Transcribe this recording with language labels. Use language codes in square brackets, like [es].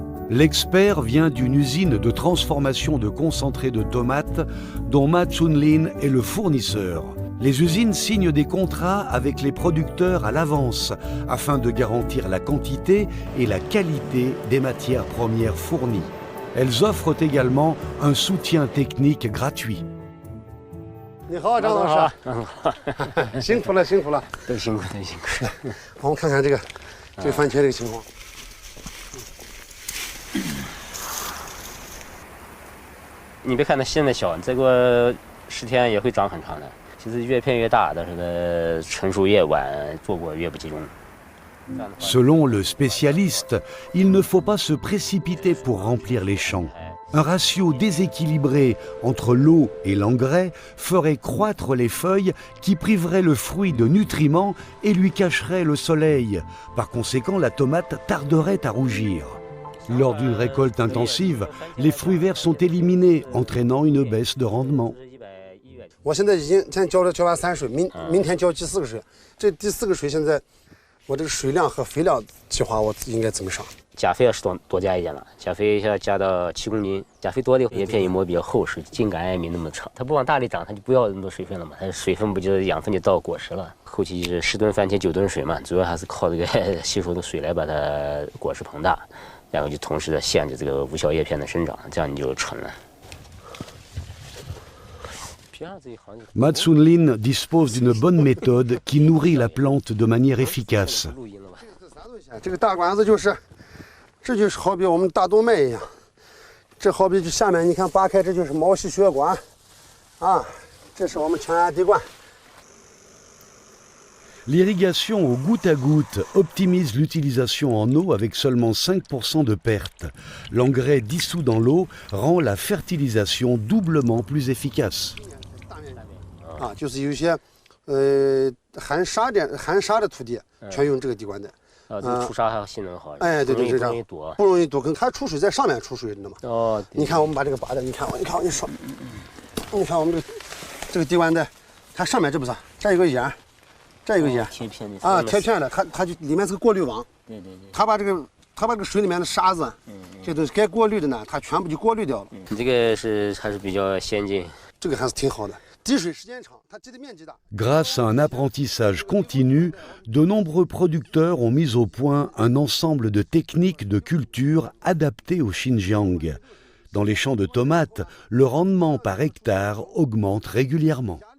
[fr] L'expert vient d'une usine de transformation de concentré de tomates dont Ma Chun-lin est le fournisseur. Les usines signent des contrats avec les producteurs à l'avance afin de garantir la quantité et la qualité des matières premières fournies. Elles offrent également un soutien technique gratuit. [zh] 你好，张老师，辛苦了，辛苦了，都辛苦。我们看看这个番茄这个情况。你别看它现在小，再过10天也会长很长的。其实越片越大，但是呢，成熟越晚，做果越不集中。 [fr] Selon le spécialiste, il ne faut pas se précipiter pour remplir les champs. Un ratio déséquilibré entre l'eau et l'engrais ferait croître les feuilles qui priveraient le fruit de nutriments et lui cacheraient le soleil. Par conséquent, la tomate tarderait à rougir. Lors d'une récolte intensive, les fruits verts sont éliminés, entraînant une baisse de rendement. [zh] 我现在已经浇完3水，明天浇第4个水。这第4个水现在，我这个水量和肥料计划我应该怎么上？钾肥要是多加一点了，钾肥要加到7公斤。钾肥多的叶片一摸比较厚实，茎秆也没那么长。它不往大里长，它就不要那么多水分了嘛。它水分不就是养分就到果实了。后期就是10吨番茄9吨水嘛，主要还是靠这个吸收的水来把它果实膨大。然后就同时的限制这个无效叶片的生长，这样你就纯了。 [fr] Ma Chun-lin dispose d'une bonne méthode qui nourrit la plante de manière efficace. [zh] 这个大管子就是这就是好比我们大动脉一样，这好比这下面你看扒开，这就是毛细血管，啊，这是我们全压滴灌。 [fr] L'irrigation au goutte à goutte optimise l'utilisation en eau avec seulement 5% de perte. L'engrais dissous dans l'eau rend la fertilisation doublement plus efficace. [zh] 啊，就是有些含沙的土地，全用这个滴灌带。这个出沙还性能好。哎，对对，是这样，不容易堵，跟它出水在上面出水，你知道吗？哦。你看我们把这个拔的，你看我跟你说，你看我们这个滴灌带，它上面这不是，这有个眼。这有个眼啊，贴片的，它就里面是个过滤网。对。它把这个水里面的沙子，这都是该过滤的呢，它全部就过滤掉了。你这个还是比较先进，这个还是挺好的，滴水时间长，它积的面积大。 [fr] Grâce à un apprentissage continu, de nombreux producteurs ont mis au point un ensemble de techniques de culture adaptées au Xinjiang. Dans les champs de tomates, le rendement par hectare augmente régulièrement.